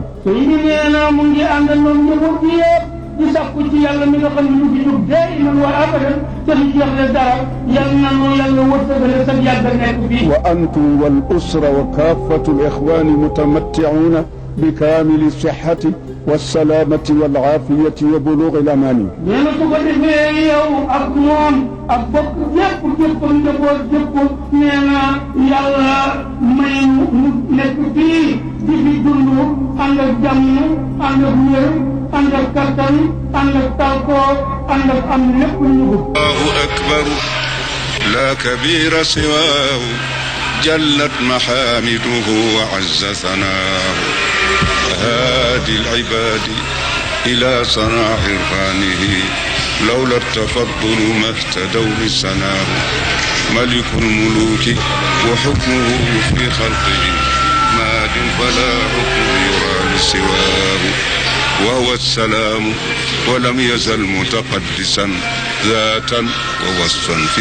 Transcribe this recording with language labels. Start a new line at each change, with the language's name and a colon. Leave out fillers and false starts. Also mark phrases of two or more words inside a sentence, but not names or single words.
Wolof: sëñ bi nee na mu ngi àndandoo njaboot bi yëpp di sakku ci yàlla mi nga xam ne lu fi jóg
Arabic: دائما وأبدا
Wolof: te du jeex le dara yal na nu yàlla wërsëgale sa yàgg nekk fii.
Arabic: وأنتم والأسرة وكافة الإخوان متمتعون بكامل صحة والسلامة والعافية وبلوغ الأمان.
Wolof: nee na su ko defee yow ak moom ak bokk yëpp njaboot yëpp nee na yàlla may mu nekk fii di fi dund ànd ak jàmm ànd ak wér ànd ak kattan ànd ak talkoo ànd ak am lépp lu ñu bëgg.
Arabic: الله أكبر لا كبير سواه جلت محامده وعز سناه هادي العباد إلى صناع عرفانه لولا التفضل ما اهتدوا لسناه ملك الملوك وحكمه في خلقه ماد فلا حكم يرى لسواه وهو السلام ولم يزل متقدسا ذاتا ووصفا في